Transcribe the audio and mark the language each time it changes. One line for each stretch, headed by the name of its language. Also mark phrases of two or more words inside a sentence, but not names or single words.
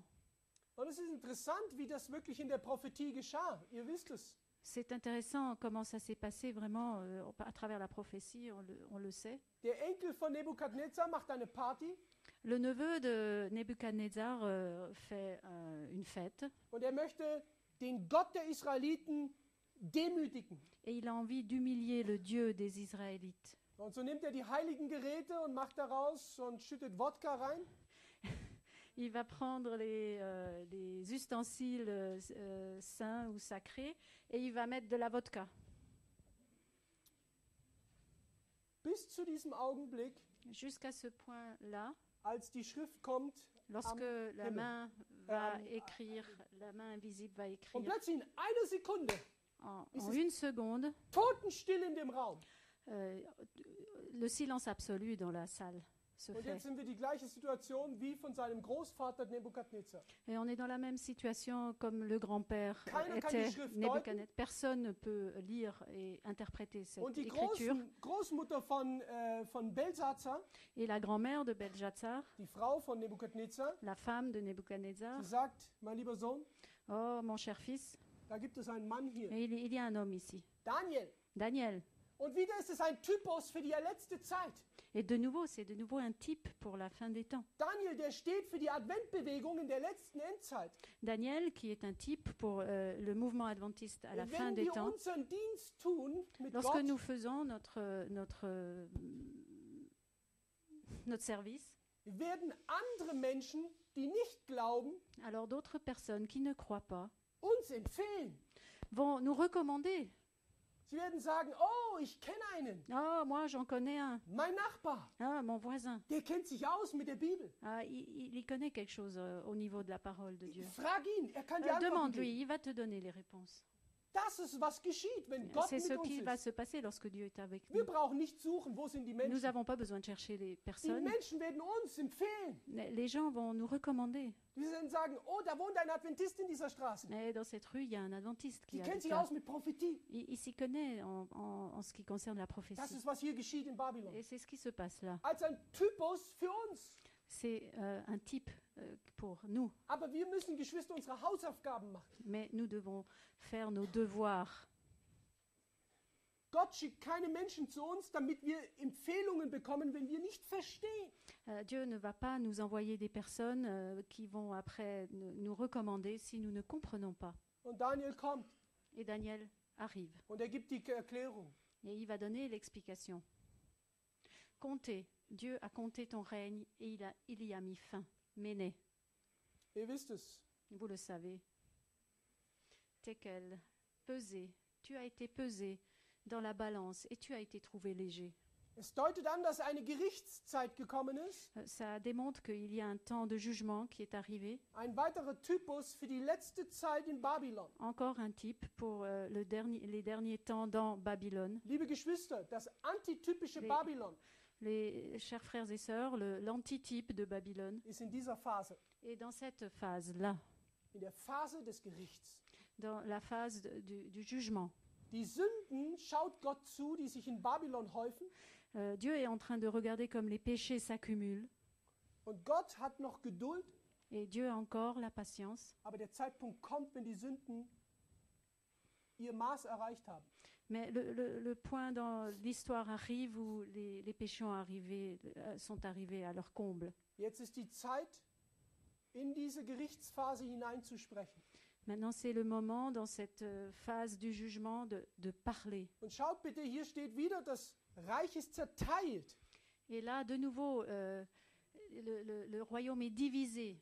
German: Und es ist interessant, wie das wirklich in der Prophetie geschah. Ihr wisst es.
French: C'est intéressant comment ça s'est passé vraiment à travers la prophétie, on le sait.
German: Der Enkel von Nebukadnezar macht eine Party
French: Le neveu de Nebuchadnezzar fait une fête
German: und er möchte den Gott der Israeliten demütigen.
French: et il a envie d'humilier le Dieu des Israélites.
German: Und so nimmt er die heiligen Geräte und macht daraus und schüttet Wodka rein.
French: Il va prendre les ustensiles saints ou sacrés et il va mettre de la vodka.
German: Bis zu diesem Augenblick,
French: Jusqu'à ce point-là,
German: als die Schrift kommt,
French: lorsque la
German: Himmel.
French: main va écrire, la main invisible va
German: und
French: écrire
German: plötzlich in einer Sekunde
French: en une seconde,
German: totenstill in dem Raum.
French: le silence absolu dans la salle se
German: Und
French: fait.
German: jetzt sind wir die gleiche Situation wie von seinem Großvater Nebukadnezar.
French: Et on est dans la même situation comme le grand-père
German: Keiner kann die
French: était
German: Schrift
French: Nebuchadnezzar. Personne ne peut lire et interpréter cette
German: Und die
French: écriture.
German: Großmutter von Belshazzar,
French: Et la grand-mère de Beljatsar,
German: die Frau von Nebukadnezar,
French: la femme de Nebuchadnezzar,
German: sie sagt, mein lieber Sohn,
French: oh mon cher fils,
German: da gibt es einen Mann hier,
French: et il y a un homme ici,
German: Daniel.
French: Daniel.
German: Und wieder ist es ein Typus für die letzte Zeit.
French: Et de nouveau, c'est de nouveau un type pour la fin des temps.
German: Daniel, der steht für die Adventbewegung in der letzten Endzeit.
French: Daniel, qui est un type pour le mouvement adventiste à la fin
German: Wenn
French: des
German: wir
French: temps.
German: unseren Dienst tun mit
French: Lorsque
German: Gott,
French: nous faisons notre service,
German: werden andere Menschen, die nicht glauben,
French: alors d'autres personnes qui ne croient pas
German: uns empfehlen.
French: vont nous recommander.
German: Sie werden sagen, oh, ich kenne einen,
French: Ah, moi j'en connais un.
German: mein Nachbar,
French: Ah, mon voisin.
German: der kennt sich aus mit der Bibel.
French: Ah, il y connaît quelque chose au niveau de la parole de Dieu.
German: Frag ihn, er kann dir Antworten
French: Demande-lui,
German: geben.
French: il va te donner les réponses.
German: Das ist, was geschieht, wenn Gott
French: C'est
German: mit
French: ce
German: uns
French: qui va
German: ist.
French: se passer lorsque Dieu est avec
German: Wir
French: nous.
German: brauchen nicht suchen, wo sind die
French: Nous
German: Menschen.
French: n'avons pas besoin de chercher les
German: Die
French: personnes.
German: Menschen werden uns empfehlen.
French: Les gens vont nous recommander.
German: Die werden sagen, oh, da wohnt ein Adventist in dieser Straße.
French: Et dans cette rue, il y a un adventiste
German: Die
French: qui
German: kennt
French: habite
German: sich
French: là.
German: aus mit Prophetie.
French: Il s'y connaît en ce qui concerne la
German: Das
French: prophétie.
German: ist, was hier geschieht in Babylon.
French: Et c'est ce qui se passe là.
German: Als ein Typus für uns.
French: C'est un type pour nous.
German: Aber wir müssen, Geschwister, unsere Hausaufgaben machen.
French: Mais nous devons faire nos devoirs.
German: Gott schickt keine Menschen zu uns, damit wir Empfehlungen bekommen, wenn wir nicht verstehen.
French: Dieu ne va pas nous envoyer des personnes qui vont après nous recommander si nous ne comprenons pas.
German: Und Daniel kommt
French: Et Daniel arrive
German: und er gibt die Erklärung.
French: et il va donner l'explication. Comptez, Dieu a compté ton règne et il y a mis fin. Méné,
German: Ihr wisst es.
French: vous le savez. Tekel, pesé, tu as été pesé dans la balance et tu as été trouvé léger.
German: Es deutet an, dass eine Gerichtszeit gekommen ist.
French: Ça démontre qu'il y a un temps de jugement qui est arrivé.
German: Ein weiterer Typus für die letzte Zeit in Babylon.
French: Encore un type pour les derniers temps dans Babylone.
German: Liebe Geschwister, das antitypische
French: Les-
German: Babylon
French: Les chers frères et sœurs, l'antitype de Babylone
German: ist in dieser Phase,
French: est dans cette phase-là,
German: in der Phase des Gerichts.
French: dans la phase du jugement.
German: Die Sünden schaut Gott zu, die sich in Babylon häufen.
French: Dieu est en train de regarder comme les péchés s'accumulent
German: Und Gott hat noch Geduld,
French: et Dieu a encore la patience.
German: aber der Zeitpunkt kommt, wenn die Sünden ihr Maß erreicht haben.
French: Mais le point dans l'histoire arrive où les péchés sont arrivés à leur comble.
German: Jetzt ist die Zeit, in diese Gerichtsphase hineinzusprechen.
French: Maintenant, c'est le moment dans cette phase du jugement de parler.
German: Und schaut bitte, hier steht wieder, das Reich ist zerteilt.
French: Et là, de nouveau, le royaume est divisé.